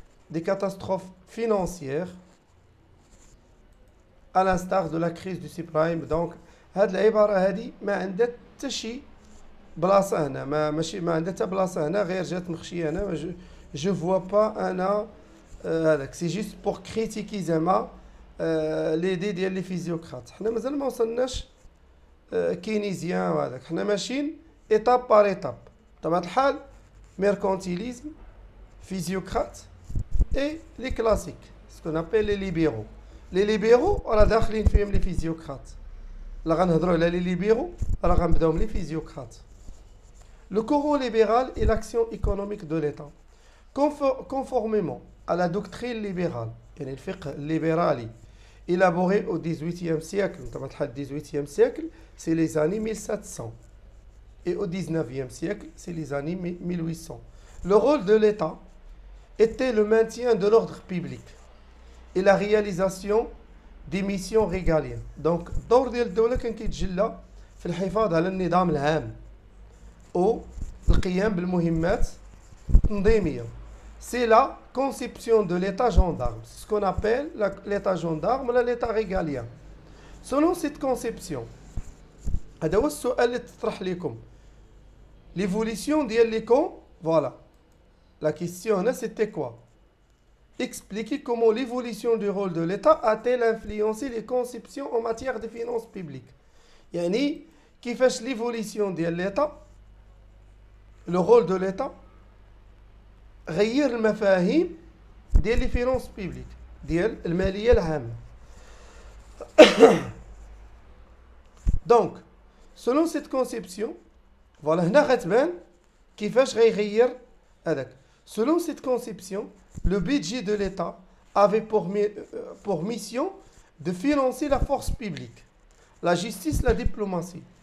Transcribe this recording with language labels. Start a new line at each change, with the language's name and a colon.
French: Des catastrophes financières, à l'instar de la crise du subprime.
Arabic: Donc, هاد العبارة هادي ما عندها حتى شي بلاصة هنا، ماشي ما عندها حتى بلاصة هنا، غير جات مخشية هنا.
French: Je vois pas
Arabic: أنا هذاك.
French: C'est juste pour critiquer
Arabic: زعما
French: l'idée ديال les physiocrates.
Arabic: حنا مازال ما وصلناش كينيزيان وهذاك. حنا ماشيين
French: étape par étape.
Arabic: بطبيعة الحال
French: mercantilisme, physiocrates et les classiques, ce qu'on appelle les libéraux. Les libéraux
Arabic: راه داخلين فيهم
French: les physiocrates.
Arabic: لا غنهضروا على
French: les libéraux
Arabic: راه غنبداو من
French: les physiocrates. Le courant libéral est l'action économique de l'État. Conformément à la doctrine libérale,
Arabic: يعني الفقه الليبرالي
French: élaboré au XVIIIe siècle, notamment le XVIIIe siècle, c'est les années 1700. Et au XIXe siècle, c'est les années 1800. Le rôle de l'État était le maintien de l'ordre public et la réalisation des missions régaliennes.
Arabic: Donc, الدور ديال الدولة كان كيتجلى في الحفاظ على النظام العام أو القيام بالمهمات التنظيمية.
French: C'est la conception de l'État gendarme. C'est ce qu'on appelle l'État gendarme ou l'État régalien. Selon cette conception,
Arabic: هذا هو السؤال اللي تطرح لكم.
French: L'évolution
Arabic: ديال لي كون,
French: voilà. La question là, c'était quoi? Expliquer comment l'évolution du rôle de l'État a-t-elle influencé les conceptions en matière de finances publiques.
Arabic: يعني كيفاش l'évolution ديال l'État,
French: le rôle de l'État
Arabic: غير المفاهيم ديال لي فينانس بيبليك ديال الماليه العامه.
French: Donc, selon cette conception, voilà,
Arabic: هنا غتبان كيفاش غيغير هذاك.
French: Selon cette conception, le budget de l'État avait pour mission de financer la force publique, la justice, la diplomatie.